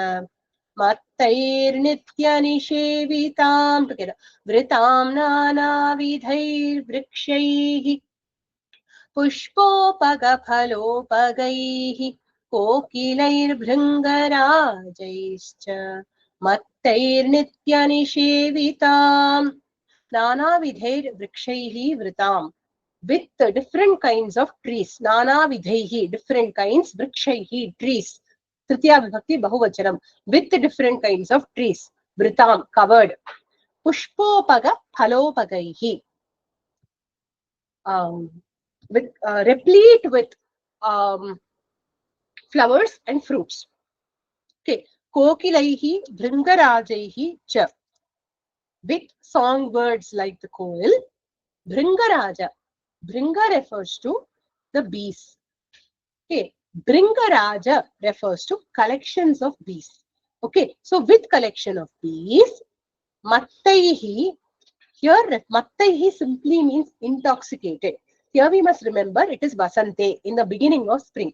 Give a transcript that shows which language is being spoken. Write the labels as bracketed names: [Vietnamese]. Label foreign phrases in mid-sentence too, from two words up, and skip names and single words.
[Sanskrit] मत्तैर्नित्यनिषेविताम् together वृतां नानाविधैर्वृक्षैः पुष्पोपगफलोपगैः कोकिलैर्भृङ्गराजैश्च मत्तैर्नित्यनिषेविताम् नानाविधैर्वृक्षैः वृताम् [English] with different kinds of trees. Nanavidhaihi, different kinds, vrikshaihi, trees. [Sanskrit] तृतीया विभक्ति बहुवचनम्, [English] with different kinds of trees. Vritam, covered. [Sanskrit] पुष्पोपग फलोपगैः, [English] with replete with flowers and fruits. [Sanskrit] Okay. कोकिलैः भृङ्गराजैः च, [English] with songbirds like the koil. Bhringaraja, Bhringa refers to the bees. Okay, Bhringaraja refers to collections of bees. Okay, so with collection of bees, Mattaihi, here Mattaihi simply means intoxicated. Here we must remember it is Basante, in the beginning of spring.